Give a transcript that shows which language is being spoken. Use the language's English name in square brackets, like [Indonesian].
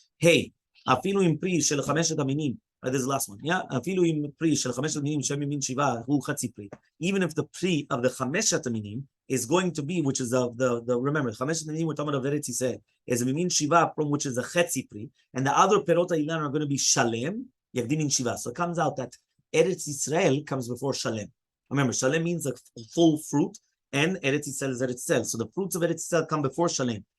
[English] Hey, אפילו עם פרי של 5 המינים, this is the last one, yeah? [Hebrew] אפילו עם פרי של 5 המינים שהם ממין 7, הוא חצי פרי. [English] Even if the pri of the 5 המינים is going to be, which is remember, 5 המינים we're talking about Eretz Yisrael, is a ממין 7 from which is a חצי פרי, and the other perot ha'ilana are going to be shalem, yakdim min 7. So it comes out that Eretz Yisrael comes before shalem. Remember, shalem means a full fruit, and Eretz Yisrael is Eretz Yisrael. So the fruits of Eretz Yisrael come before shalem.